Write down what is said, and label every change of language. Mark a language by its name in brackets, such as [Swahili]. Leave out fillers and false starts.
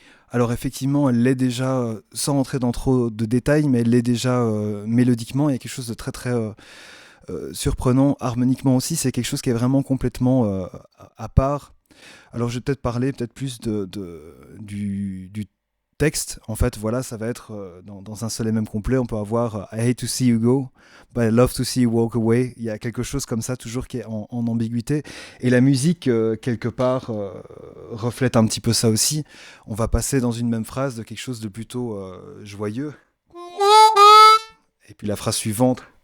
[French] Alors effectivement, elle l'est déjà, sans rentrer dans trop de détails, mais elle l'est déjà mélodiquement. Il y a quelque chose de très très surprenant harmoniquement aussi. C'est quelque chose qui est vraiment complètement à part. Alors je vais peut-être parler plus du texte. En fait, voilà, ça va être dans un seul et même couplet. On peut avoir [English] I hate to see you go, but I love to see you walk away. [French] Il y a quelque chose comme ça toujours qui est en ambiguïté. Et la musique, quelque part, reflète un petit peu ça aussi. On va passer dans une même phrase de quelque chose de plutôt joyeux. Et puis la phrase suivante.